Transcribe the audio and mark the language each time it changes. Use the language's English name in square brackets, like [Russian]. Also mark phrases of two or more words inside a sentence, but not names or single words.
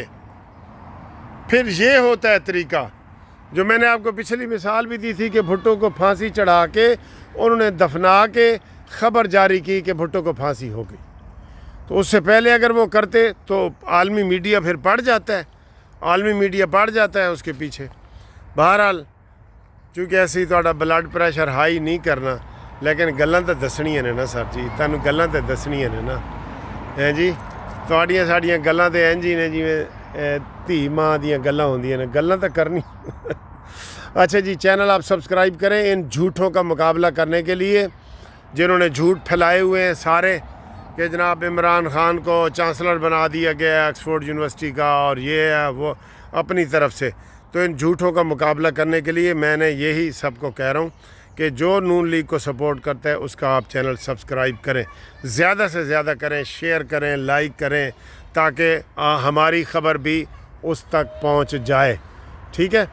[Urdu] پھر یہ ہوتا ہے طریقہ جو میں نے آپ کو پچھلی مثال بھی دی تھی کہ بھٹو کو پھانسی چڑھا کے انہوں نے دفنا کے خبر جاری کی کہ بھٹو کو پھانسی ہو گئی. تو اس سے پہلے اگر وہ کرتے تو عالمی میڈیا پھر پڑ جاتا ہے اس کے پیچھے. [Punjabi] بہرحال چونکہ ایسی تہاڈا [English] blood pressure high [Punjabi] نہیں کرنا، لیکن گلاں تو دسنیاں نے نا سر جی، تانوں گلاں تو دسنیاں نے نا. ہیں جی تہاڈیاں ساڈیاں گلاں تے انج ہی نے جویں دھی ماں دیاں گلاں ہوندیاں نے، گلاں تو کرنی. [Urdu] اچھا جی، چینل آپ سبسکرائب کریں ان جھوٹوں کا مقابلہ کرنے کے لیے جنہوں نے جھوٹ پھیلائے ہوئے ہیں سارے کہ جناب عمران خان کو چانسلر بنا دیا گیا آکسفورڈ یونیورسٹی کا، اور یہ ہے وہ اپنی طرف سے. تو ان جھوٹوں کا مقابلہ کرنے کے لیے میں نے یہی سب کو کہہ رہا ہوں کہ جو نون لیگ کو سپورٹ کرتا ہے اس کا آپ چینل سبسکرائب کریں، زیادہ سے زیادہ کریں، شیئر کریں، لائک کریں، تاکہ ہماری خبر بھی اس تک پہنچ جائے، ٹھیک ہے؟